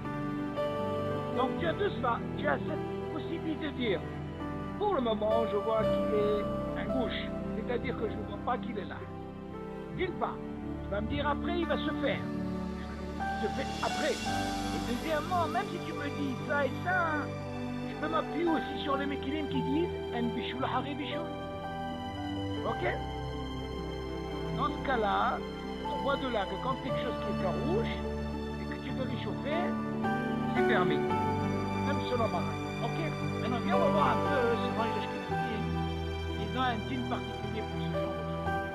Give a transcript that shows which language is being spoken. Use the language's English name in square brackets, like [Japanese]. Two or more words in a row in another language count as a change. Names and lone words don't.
[French] Donc tu as tout ça, tu as cette suffit de dire, pour le moment, je vois qu'il est à gauche, c'est-à-dire que je ne vois pas qu'il est là. D'une part, tu vas me dire après, il va se faire. Il se fait après. Et deuxièmement, même si tu me dis ça et ça, je peux m'appuyer aussi sur les méquilim qui disent [Hebrew] אין בישול אחר בישול. [French] Ok? Dans ce cas-là, on voit de là que quand quelque chose qui est farouche et que tu veux réchauffer, c'est permis. Même selon Maran. Ok? Maintenant, viens, on va voir un peu selon les Ashkenazim. Ils ont un dîme particulier pour ce genre de truc.